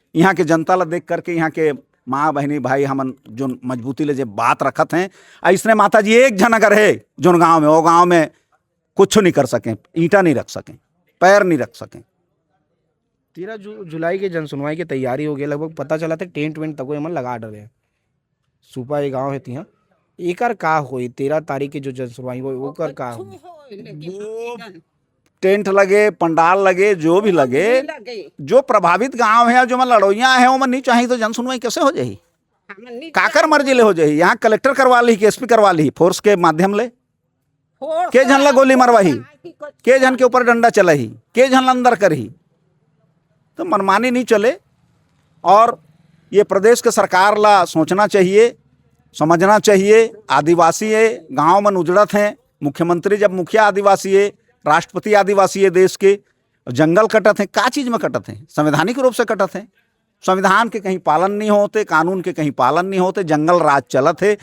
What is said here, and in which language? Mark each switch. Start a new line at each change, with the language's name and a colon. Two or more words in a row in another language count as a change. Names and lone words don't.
Chhattisgarhi: यहाँ के जनता ला देख करके, यहाँ के माँ बहनी भाई हमन जो मजबूती ले जो बात रखत हैं, ऐसने माता जी एक जन अगर है जो गाँव में, वो गाँव में कुछ नहीं कर सकें, ईंटा नहीं रख सकें, पैर नहीं रख सकें। 13 जुलाई के जनसुनवाई की तैयारी हो गई, लगभग पता चला था टेंट वेंट तक एमन लगा डरे। सुपा ये गाँव है तिहा, एकर का होई 13 तारीख के जो जनसुनवाई हो ओकर का होई? टेंट लगे, पंडाल लगे, जो भी लगे, जो प्रभावित गांव है, जो मैं लड़ोइया है, वो मन नहीं चाहिए तो जनसुनवाई कैसे हो जाही? काकर मर्जी ले हो जाही? यहाँ कलेक्टर करवा ली, एसपी करवा ली, फोर्स के माध्यम ले, के झन ला गोली मरवाही, के झन के ऊपर डंडा चलाही, के झन ला अंदर करही, तो मनमानी नहीं चले। और ये प्रदेश के सरकार ला सोचना चाहिए, समझना चाहिए। आदिवासी है, गांव में उजड़त हैं, मुख्यमंत्री जब मुखिया आदिवासी है, राष्ट्रपति आदिवासी है देश के, जंगल कटत हैं, का चीज में कटत हैं? संवैधानिक रूप से कटत हैं। संविधान के कहीं पालन नहीं होते, कानून के कहीं पालन नहीं होते, जंगल राज चलत है।